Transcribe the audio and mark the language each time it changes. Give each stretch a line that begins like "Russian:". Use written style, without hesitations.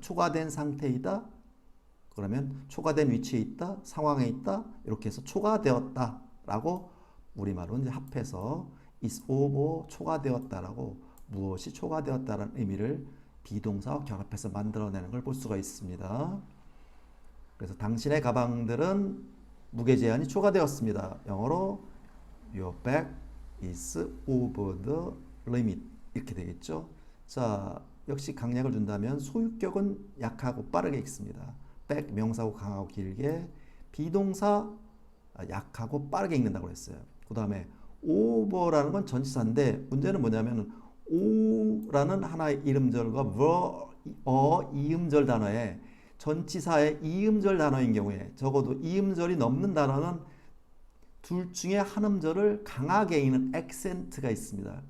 Korean: 초과된 상태이다. 그러면 초과된 위치에 있다, 상황에 있다 이렇게 해서 초과되었다라고 우리말로 이제 합해서
English: is over
Korean: 초과되었다라고 무엇이 초과되었다라는 의미를 비동사와 결합해서 만들어내는 걸 볼 수가 있습니다. 그래서 당신의 가방들은 무게 제한이 초과되었습니다. 영어로
English: your bag is over the limit
Korean: 이렇게 되겠죠. 자, 역시 강약을 준다면 소유격은 약하고 빠르게 읽습니다. bag 명사고 강하고 길게 비동사 약하고 빠르게 읽는다고 했어요. 그 다음에 over라는 건 전치사인데 문제는 뭐냐면 o라는 하나의 이음절과 이음절 단어에 전치사의 이음절 단어인 경우에 적어도 이음절이 넘는 단어는 둘 중에 한 음절을 강하게 읽는 액센트가 있습니다.